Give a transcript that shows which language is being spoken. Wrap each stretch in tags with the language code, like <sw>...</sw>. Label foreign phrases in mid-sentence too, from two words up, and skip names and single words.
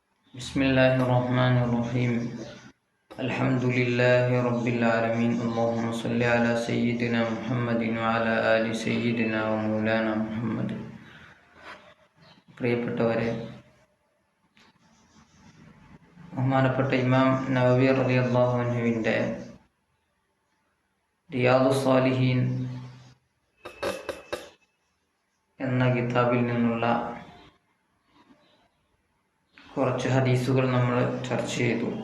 <ar>بسم الله الرحمن الرحيم الحمد لله رب العالمين اللهم صل على سيدنا محمد وعلى آل سيدنا ومولانا محمد.</ar> <ml>പ്രിയപ്പെട്ടവരെ, ബഹുമാനപ്പെട്ട ഇമാം നവവി</ml> <ar>رضي الله عنه</ar> <ml>റിയാദുസ് സാലിഹീൻ എന്ന കിതാബിൽ നിന്നുള്ള കുറച്ച് ഹദീസുകൾ നമ്മൾ ചർച്ച ചെയ്തു.</ml>